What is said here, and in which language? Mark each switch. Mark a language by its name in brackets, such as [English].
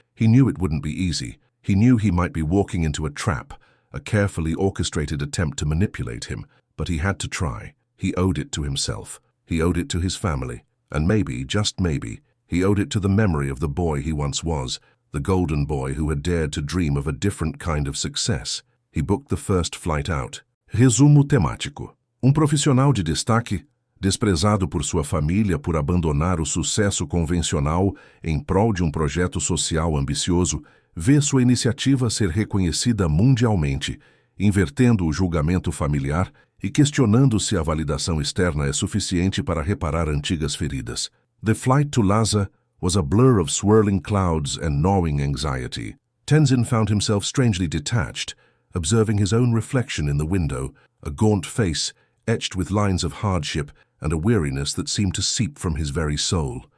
[English] He knew it wouldn't be easy. He knew he might be walking into a trap, a carefully orchestrated attempt to manipulate him, but he had to try. He owed it to himself. He owed it to his family. And maybe, just maybe, he owed it to the memory of the boy he once was, the golden boy who had dared to dream of a different kind of success. He booked the first flight out. [Portuguese] Resumo temático. Profissional de destaque, desprezado por sua família por abandonar o sucesso convencional em prol de projeto social ambicioso, vê sua iniciativa ser reconhecida mundialmente, invertendo o julgamento familiar e questionando se a validação externa é suficiente para reparar antigas feridas. [English] The flight to Lhasa was a blur of swirling clouds and gnawing anxiety. Tenzin found himself strangely detached, observing his own reflection in the window, a gaunt face etched with lines of hardship and a weariness that seemed to seep from his very soul.